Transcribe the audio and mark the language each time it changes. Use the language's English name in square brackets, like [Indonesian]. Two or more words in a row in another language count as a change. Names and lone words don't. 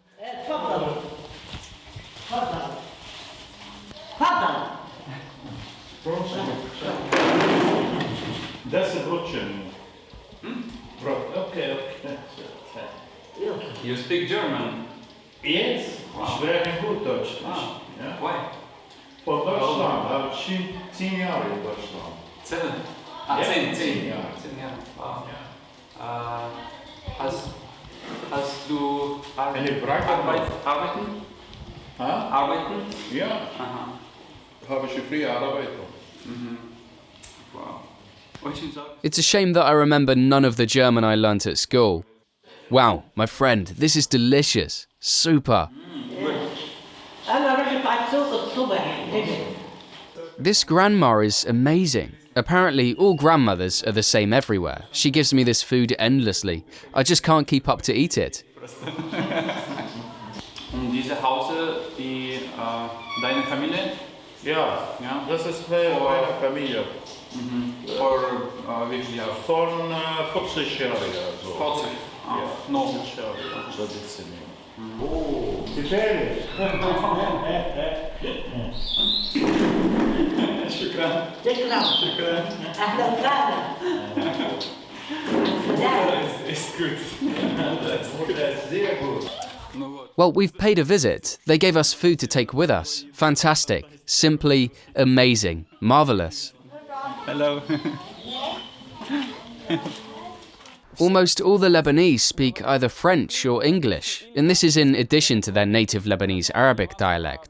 [English] That's a Russian. Okay. You speak German? Yes, Wow. very good Deutsch. Ah, Yeah. why? For Deutschland, I've [German] 10 Jahre in Deutschland. [English] 7? [German] Ja, 10 10 Jahre. 10 Jahre. Wow. Ja. Hast du Eine Frage noch. arbeiten? Ha? Arbeiten? Ja, Aha. habe ich früher gearbeitet. Wow. [English] It's a shame that I remember none of the German I learnt at school. Wow, my friend, this is delicious. Super. This grandma is amazing. Apparently, all grandmothers are the same everywhere. She gives me this food endlessly. I just can't keep up to eat it. [German] Und diese Hause, deine Familie? Ja, Ja. das ist meine Familie. For Wirklich auch. Von 40 Jahren. So. 40. Ja, No. 40 Jahre traditionell. Oh, gefährlich. [Arabic] شكرا. شكرا اهلا وسهلا [German] Ist gut. Sehr gut. [English] Well, we've paid a visit. They gave us food to take with us. Fantastic. Simply amazing. Marvelous. Hello. Almost all the Lebanese speak either French or English, and this is in addition to their native Lebanese Arabic dialect.